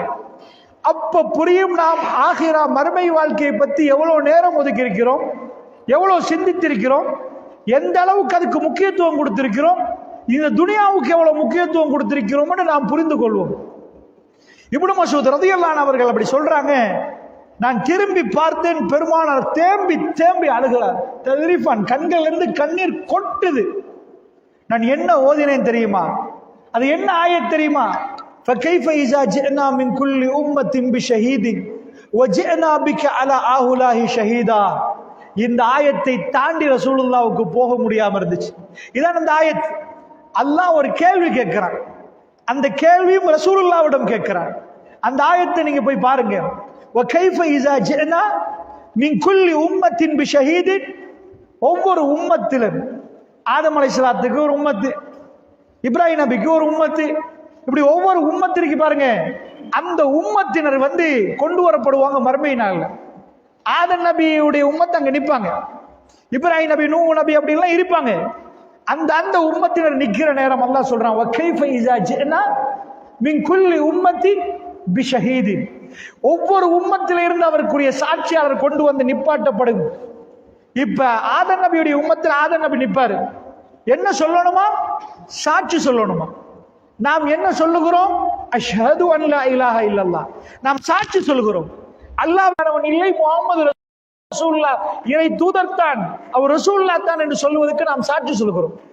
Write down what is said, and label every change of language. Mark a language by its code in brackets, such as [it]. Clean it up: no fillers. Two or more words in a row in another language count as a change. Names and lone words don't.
[ta] அப்ப புரியும் நாம் ஆகிரா மறுமை வாழ்க்கையை பற்றி எவ்வளவு நேரம் ஒதுக்கி இருக்கிறோம், எவ்வளவு சிந்தித்திருக்கிறோம், எந்த அளவுக்கு அதுக்கு முக்கியத்துவம் கொடுத்திருக்கிறோம், இந்த துனியாவுக்கு எவ்வளவு முக்கியத்துவம் கொடுத்திருக்கிறோம் என்று நாம் புரிந்து கொள்வோம். இப்னு மஸ்ஊத் [ar] رضي الله عنه [ta] அவர்கள் அப்படி சொல்றாங்க, நான் திரும்பி பார்த்தேன், பெருமானார் தேம்பி தேம்பி அழுகிறார். தத்ரீஃபான், கண்கள் இருந்து கண்ணீர் கொட்டுது. நான் என்ன ஓதினேன் தெரியுமா? அது என்ன ஆயத் தெரியுமா? [ar] فَكَيْفَ إِذَا جِئْنَا مِنْ كُلِّ أُمَّةٍ بِشَهِيدٍ وَجِئْنَا بِكَ عَلَى هَؤُلَاءِ شَهِيدًا. [ta] இந்த ஆயத்தை தாண்டி ரசூலுல்லாஹ்வுக்கு போக முடியாம இருந்துச்சு. இதான் அந்த ஆயத். அல்லாஹ் ஒரு கேள்வி கேட்கிறான், அந்த கேள்வியும் ரசூலுல்லாஹ்விடம் கேட்கிறான். அந்த ஆயத்தை நீங்க போய் பாருங்க. [ar] وَكَيْفَ إِذَا جِئْنَا مِنْ كُلِّ أُمَّةٍ بِشَهِيدٍ. [ta] ஒவ்வொரு உம்மத்திலும், ஆதம் அலைஹிஸ்ஸலாத்துக்கு ஒரு உம்மத்து, இப்ராஹிம் நபிக்கு ஒரு உம்மத்து, இப்படி ஒவ்வொரு உம்மத்திற்கு பாருங்க, அந்த உம்மத்தினர் கொண்டு வரப்படுவாங்க மறுமை நாள்ல. ஆதம் நபியுடைய உம்மத்து அங்க நிற்பாங்க, இப்ராஹிம் நபி, நூஹ் நபி அப்படி எல்லாம் இருப்பாங்க. அந்த உம்மத்தினர் நிக்கிற நேரம் அல்லாஹ் சொல்றான், [ar] وَكَيْفَ إِذَا جِئْنَا مِنْ كُلِّ أُمَّةٍ بِشَهِيدٍ. [ta] ஒவ்வொரு உம்மத்தில இருந்து அவருக்குரிய சாட்சியாளர் கொண்டு வந்து நிப்பாட்டப்படும். இப்ப ஆதம் நபியுடைய உம்மத்தில் ஆதம் நபி நிப்பாரு. என்ன சொல்லணுமா? சாட்சி சொல்லணுமா? நாம் என்ன சொல்லுகிறோம்? [ar] أشهد أن لا إله إلا الله. [ta] நாம் சாட்சி சொல்கிறோம், அல்லாஹ் வேறவன் இல்லை, [ar] محمد رسول الله [ta] இறை தூதர் தான், அவர் ரசூலுல்லாஹ் தான் என்று சொல்வதற்கு நாம் சாட்சி சொல்கிறோம்.